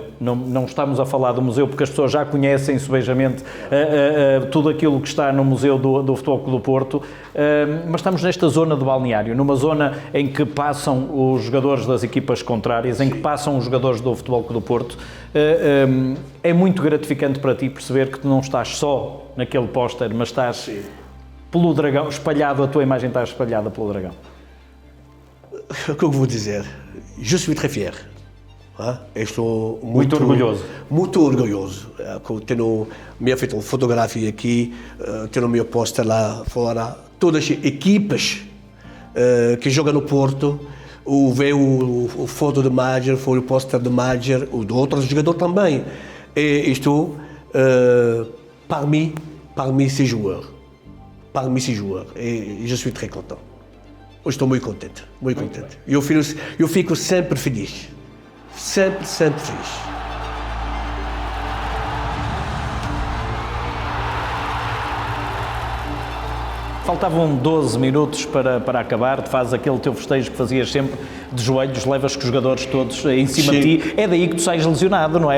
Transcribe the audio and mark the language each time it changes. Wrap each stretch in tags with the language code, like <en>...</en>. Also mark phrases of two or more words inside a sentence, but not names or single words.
<pt>Não estamos a falar do museu porque as pessoas já conhecem subejamente tudo aquilo que está no museu do Futebol Clube do Porto, mas estamos nesta zona de balneário, numa zona em que passam os jogadores das equipas contrárias, em que passam os jogadores do Futebol Clube do Porto. É muito gratificante para ti perceber que tu não estás só naquele póster, mas estás... pelo Dragão, espalhado, a tua imagem está espalhada pelo Dragão. O que eu vou dizer?</pt> <fr>Je suis très fier.</fr> <pt>Estou muito orgulhoso. Muito orgulhoso. Tenho feito uma fotografia aqui, tenho o meu póster lá fora. Todas as equipas que jogam no Porto, veio o foto de Madjer, foi o póster de Madjer, o de outros jogadores também. E estou</pt> <fr>parmi ces joueurs. Parmi ces joueurs, et je suis très content.</fr> <pt>Eu estou muito contente, muito contente. Eu fico sempre feliz, sempre feliz. Faltavam 12 minutos para acabar, tu fazes aquele teu festejo que fazias sempre de joelhos, levas com os jogadores todos em cima de ti, é daí que tu sais lesionado, não é?</pt>